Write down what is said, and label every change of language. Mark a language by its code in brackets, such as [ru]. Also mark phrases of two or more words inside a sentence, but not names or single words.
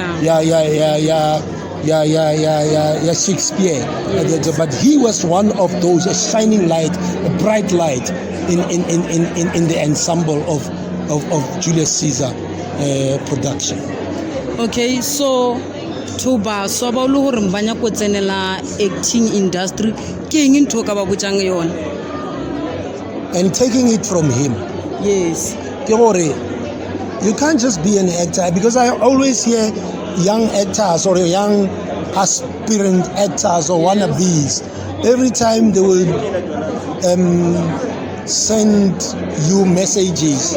[en] Shakespeare. But he was one of those, a shining light, a bright light in the ensemble of Julius Caesar production. [st] Okay, so Toba so ba lo hore mbanya ko tsenela [en] acting industry [st] ke eng ntho ka ba botsang yona? [en] And taking it from him. Yes. You can't just be an actor, because I always hear young actors or young aspirant actors or wannabes. Every time they will send you messages.